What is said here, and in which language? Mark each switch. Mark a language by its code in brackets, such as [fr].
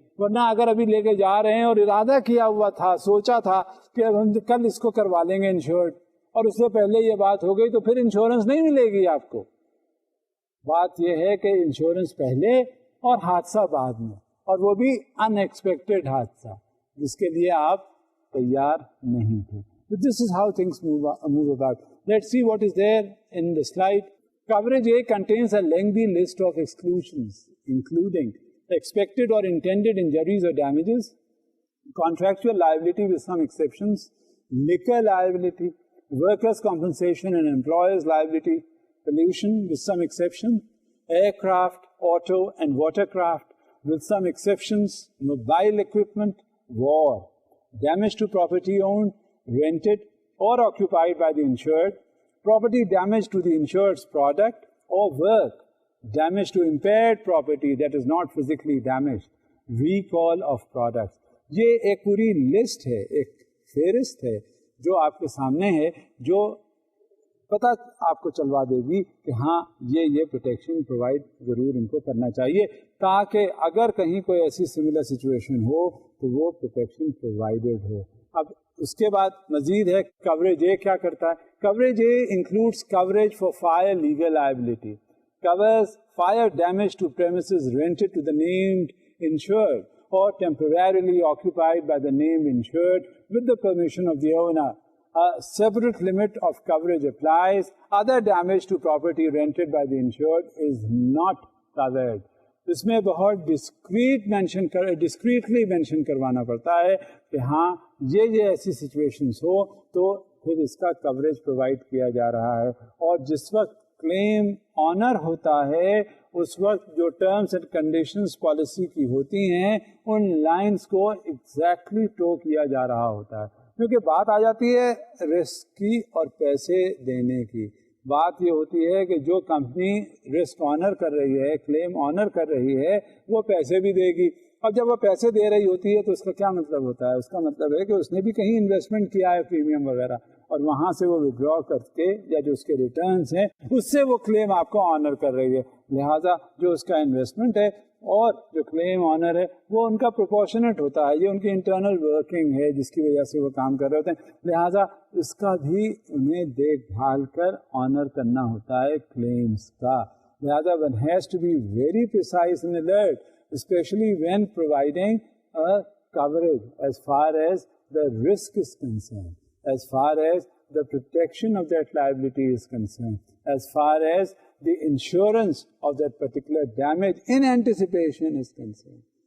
[ur] ورنہ اگر ابھی لے کے جا رہے ہیں اور ارادہ کیا ہوا تھا، سوچا تھا کہ کل اس کو کروا لیں گے انشورڈ، اور اس سے پہلے یہ بات ہو گئی، تو پھر انشورنس نہیں ملے گی آپ کو. بات یہ ہے کہ انشورنس پہلے اور حادثہ بعد میں، اور وہ بھی ان ایکسپیکٹڈ حادثہ جس کے لیے آپ تیار نہیں تھے. [en] This is how things move about. Let's see what is there in the slide. Coverage A contains a lengthy list of exclusions, including expected or intended injuries or damages, contractual liability with some exceptions, liquor liability, workers' compensation and employers' liability, pollution with some exception, aircraft, auto and watercraft with some exceptions, mobile equipment, war, damage to property owned, rented or occupied by the insured, property damage to the insured's product or work, damage to impaired property that is not physically damaged, recall of products. [ur] یہ ایک پوری list ہے، ایک فہرست ہے جو آپ کے سامنے ہے، جو پتہ آپ کو چلوا دے گی کہ ہاں یہ پروٹیکشن پرووائڈ ضرور ان کو کرنا چاہیے، تاکہ اگر کہیں کوئی ایسی سملر سچویشن ہو تو وہ پروٹیکشن پرووائڈیڈ ہو. اب اس کے بعد مزید ہے کوریج اے کیا کرتا ہے. [en] Coverage A includes coverage for fire legal liability, covers fire damage to premises rented to the named insured or temporarily occupied by the named insured with the permission of the owner. A separate limit of coverage applies. Other damage to property rented by the insured is not covered. [ur] اس میں بہت discreetly mention کروانا پڑتا ہے کہ ہاں یہ ایسی situations ہو تو پھر اس کا کوریج پرووائڈ کیا جا رہا ہے. اور جس وقت کلیم آنر ہوتا ہے اس وقت جو ٹرمز اینڈ کنڈیشنز پالیسی کی ہوتی ہیں ان لائنز کو ایگزیکٹلی ٹو کیا جا رہا ہوتا ہے. کیونکہ بات آ جاتی ہے رسک کی اور پیسے دینے کی. بات یہ ہوتی ہے کہ جو کمپنی رسک آنر کر رہی ہے, کلیم آنر کر رہی ہے, وہ پیسے بھی دے گی. اب جب وہ پیسے دے رہی ہوتی ہے تو اس کا کیا مطلب ہوتا ہے؟ اس کا مطلب ہے کہ اس نے بھی کہیں انویسٹمنٹ کیا ہے پریمیم وغیرہ, اور وہاں سے وہ ودرا کر کے یا جو اس کے ریٹرنس ہیں اس سے وہ کلیم آپ کو آنر کر رہی ہے. لہٰذا جو اس کا انویسٹمنٹ ہے اور جو کلیم آنر ہے وہ ان کا پروپورشنٹ ہوتا ہے. یہ ان کی انٹرنل ورکنگ ہے جس کی وجہ سے وہ کام کر رہے ہوتے ہیں. لہٰذا اس کا بھی انہیں دیکھ بھال کر آنر کرنا ہوتا ہے کلیمز کا. [en] لہٰذا one has to be very precise and alert, especially when providing a coverage as far as the risk is concerned, as far as the protection of that liability is concerned, as far as the insurance of that particular damage in anticipation is concerned.